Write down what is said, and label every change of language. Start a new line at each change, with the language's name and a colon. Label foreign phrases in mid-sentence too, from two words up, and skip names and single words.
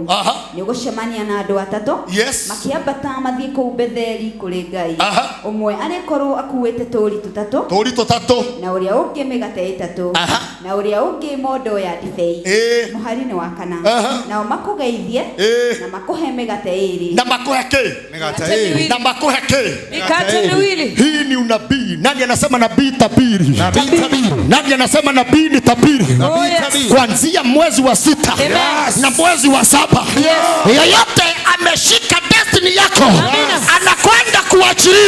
Kikuyu: Nĩ ũgũcemania na andũ 3 makĩambata mathiĩ kũu Betheli kũrĩ Ngai. Ũmwe arĩkorwo akuĩte tũũri 3 na ũrĩa ũngĩ mĩgate 3 na ũrĩa ũngĩ mondo ya ndibei. Mũhari-inĩ wa 4. Nao makũgeithie na makũhe mĩgate 2 na makũhe na makoheke mikate 2.
Swahili: Hii ni unabii. Nani anasema nabii tabiri? Nani anasema nabii ni tabiri? Kuanzia mwezi wa 6 na mwezi wa 7 yeyote ameshika destiny yako anakwenda kuachilia.